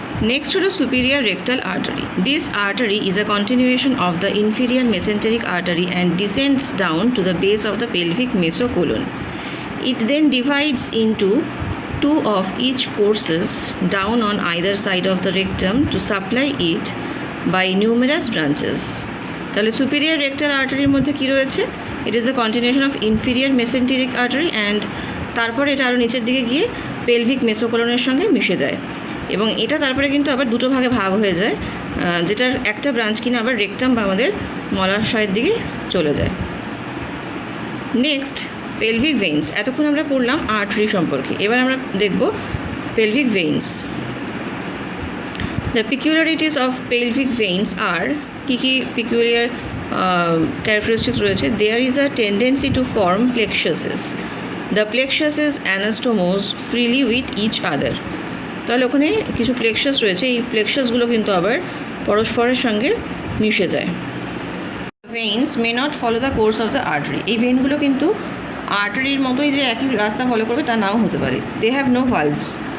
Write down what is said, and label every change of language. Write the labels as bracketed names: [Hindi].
[English] Next to the superior rectal artery. This artery is a continuation of the inferior mesenteric artery and descends down to the base of the pelvic mesocolon. It then divides into two of each courses down on either side of the rectum to supply it by numerous branches. [Bangla] তাহলে superior rectal artery মধ্যে কি রয়েছে? [English] It is the continuation of inferior mesenteric artery and [Bangla] তারপরে এটা আরও নিচের দিকে গিয়ে pelvic mesocolonএর সঙ্গে মিশে যায় এবং এটা তারপরে কিন্তু আবার দুটো ভাগে ভাগ হয়ে যায়, যেটার একটা ব্রাঞ্চ কিনা আবার রেকটাম বা আমাদের মলাশয়ের দিকে চলে যায়। Next pelvic veins. এতক্ষণ আমরা পড়লাম আর্টারি সম্পর্কে, এবার আমরা দেখব pelvic veins. [English] The peculiarities of pelvic veins are kiki peculiar characteristics রয়েছে. There is a tendency to form plexuses. The plexuses anastomose freely with each other. [Bangla] তাহলে ওখানে কিছু প্লেক্সাস রয়েছে, এই প্লেক্সাসগুলো কিন্তু আবার পরস্পরের সঙ্গে মিশে যায়. [English] Veins may not follow the course of the artery. [Bangla] এই ভেইনগুলো কিন্তু আর্টারির মতোই যে একই রাস্তা ফলো করবে তা নাও হতে পারে. [English] They have no valves.